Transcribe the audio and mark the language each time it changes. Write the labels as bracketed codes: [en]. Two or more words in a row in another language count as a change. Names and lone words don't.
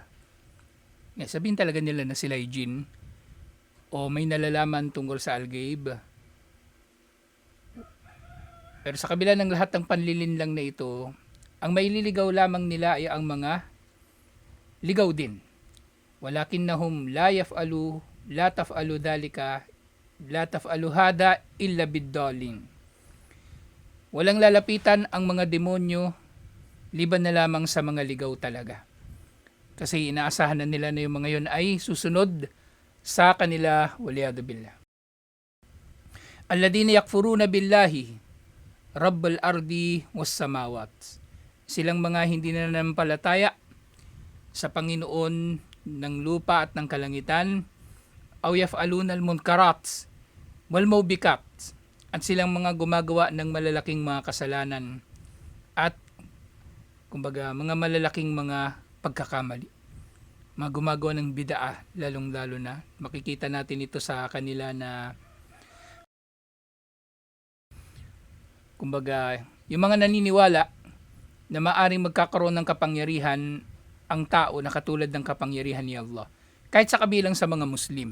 [tl] Sabihin talaga nila na sila ay jin o may nalalaman tungkol sa Al-Ghaib. Pero sa kabila ng lahat ng panlilinlang na ito, ang maililigaw lamang nila ay ang mga ligaw din. [ar] ولكنهم لا تفعلوا ذلك لا تفعلوا هذا إلا بالضالين. [tl] Walang lalapitan ang mga demonyo liban na lamang sa mga ligaw talaga. Kasi inaasahan na nila na yung mga yon ay susunod sa kanila, [ar] والعياذ بالله. الذين يكفرون بالله رب الأرض والسماوات. [tl] Silang mga hindi na nanampalataya sa Panginoon ng lupa at ng kalangitan, [ar] أو يفعلون المنكرات والموبقات, [tl] at silang mga gumagawa ng malalaking mga kasalanan at kumbaga mga malalaking mga pagkakamali, mga gumagawa ng bid'ah, lalong lalo na makikita natin ito sa kanila na kumbaga yung mga naniniwala na maaring magkakaroon ng kapangyarihan ang tao na katulad ng kapangyarihan ni Allah, kahit sa kabilang sa mga Muslim.